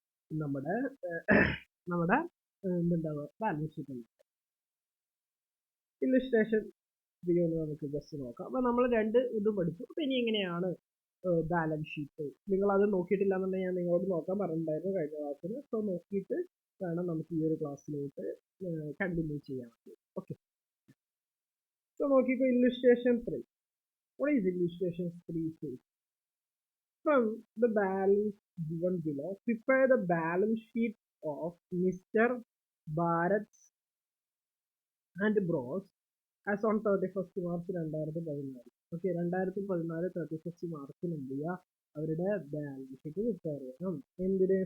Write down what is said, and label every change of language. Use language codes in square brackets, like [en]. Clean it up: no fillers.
[ml] നമ്മുടെ നമ്മുടെ എന്തുണ്ടാവുക? Balance sheet illustration video നമുക്ക് ജസ്റ്റ് നോക്കാം. അപ്പൊ നമ്മൾ രണ്ട് ഇതും പഠിച്ചു. അപ്പൊ ഇനി എങ്ങനെയാണ് ബാലൻസ് ഷീറ്റ്? നിങ്ങൾ അത് നോക്കിയിട്ടില്ല എന്നുണ്ടെങ്കിൽ ഞാൻ നിങ്ങളോട് നോക്കാൻ പറഞ്ഞിട്ടുണ്ടായിരുന്നു കഴിഞ്ഞ ക്ലാസ്സിൽ. സോ നോക്കിയിട്ട് വേണം നമുക്ക് ഈ ഒരു ക്ലാസ്സിലോട്ട് കണ്ടിന്യൂ ചെയ്യാൻ വേണ്ടി. ഓക്കെ, സോ നോക്കിക്കോ. Illustration 3. [en] What is illustration 3 says? From the balance given below, prepare the balance sheet of Mr. Bharat and Bros as on 31st March 2014. [ml] Okay, 2014 31st മാർച്ചിന് എന്ത് ചെയ്യുക? അവരുടെ ബാലൻസ് ഷീറ്റ് പ്രിപ്പയർ ചെയ്യണം. എന്തിന്?